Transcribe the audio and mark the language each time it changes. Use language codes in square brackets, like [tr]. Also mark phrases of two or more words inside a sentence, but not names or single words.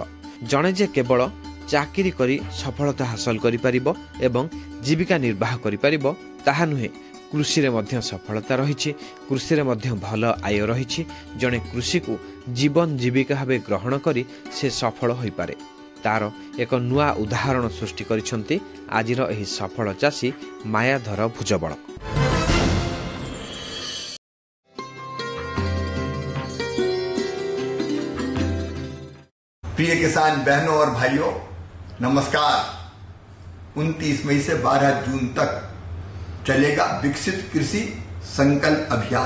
[or] ଜଣେ ଯେ କେବଳ ଚାକିରି କରି ସଫଳତା ହାସଲ କରିପାରିବ ଏବଂ ଜୀବିକା ନିର୍ବାହ କରିପାରିବ ତାହା ନୁହେଁ, କୃଷିରେ ମଧ୍ୟ ସଫଳତା ରହିଛି, କୃଷିରେ ମଧ୍ୟ ଭଲ ଆୟ ରହିଛି। ଜଣେ କୃଷିକୁ ଜୀବନ ଜୀବିକା ଭାବେ ଗ୍ରହଣ କରି ସେ ସଫଳ ହୋଇପାରେ, ତାର ଏକ ନୂଆ ଉଦାହରଣ ସୃଷ୍ଟି କରିଛନ୍ତି ଆଜିର ଏହି ସଫଳ ଚାଷୀ ମାୟାଧର ଭୁଜବଳ। [hi] प्रिय किसान बहनों और भाइयों, नमस्कार। 29 मई से 12 जून तक चलेगा विकसित कृषि संकल्प अभियान।